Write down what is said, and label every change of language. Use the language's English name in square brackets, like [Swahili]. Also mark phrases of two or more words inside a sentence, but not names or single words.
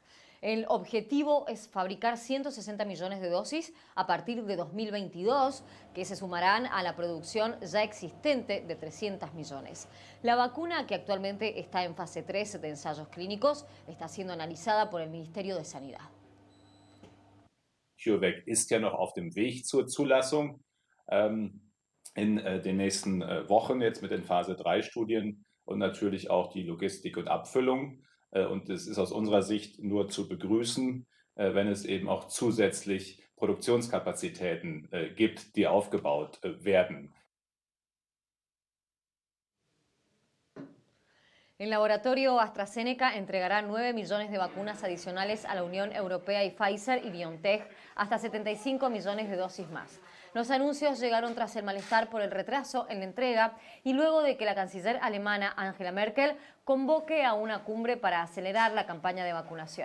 [Spanish] El objetivo es fabricar 160 millones de dosis a partir de 2022, que se sumarán a la producción ya existente de 300 millones. La vacuna, que actualmente está en fase 3 de ensayos clínicos, está siendo analizada por el Ministerio de Sanidad. [German] CureVac ist ja noch auf dem Weg zur Zulassung. In den nächsten Wochen jetzt mit den Phase 3 Studien und natürlich auch die Logistik und Abfüllung. Und es ist aus unserer Sicht nur zu begrüßen, wenn es eben auch zusätzlich Produktionskapazitäten gibt, die aufgebaut werden. [Spanish] El laboratorio AstraZeneca entregará 9 millones de vacunas adicionales a la Unión Europea y Pfizer y BioNTech, hasta 75 millones de dosis más. Los anuncios llegaron tras el malestar por el retraso en la entrega y luego de que la canciller alemana Angela Merkel convoque a una cumbre para acelerar la campaña de vacunación.